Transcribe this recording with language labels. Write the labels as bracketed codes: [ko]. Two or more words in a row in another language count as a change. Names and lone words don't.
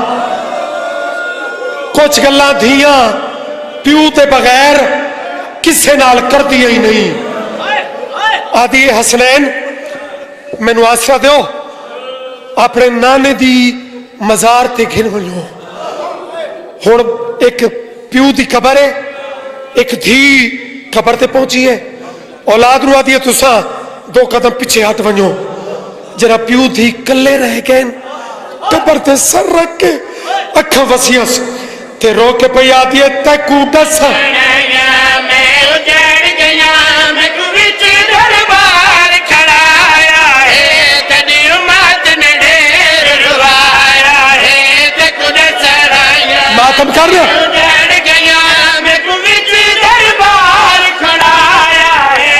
[skr] کجھ گلاں دھیاں پیو تے بغیر کسے نال کر دیا ہی نہیں. آدی حسنین مینوں آسرا دو اپنے نانے دی مزار تے گھن ولو. ہن ایک پیو دی قبر ہے، ایک دھی قبر تے پہنچی ہے، اولاد نو آدھی ہے تساں 2 قدم پیچھے ہٹ ونجو، جرا پیو دھی کلے رہ گئے قبر تے سر رکھ کے اکھاں وسیعس تے رو کے پئی آدھی ہے تیکو دس میں اجڑ گیا میں وچ دربار کھڑایا ہے تیری امت نے ڈھیر روایا ہے تے خود سرایا ماتم کر رہا اجڑ گیا میں وچ دربار کھڑایا ہے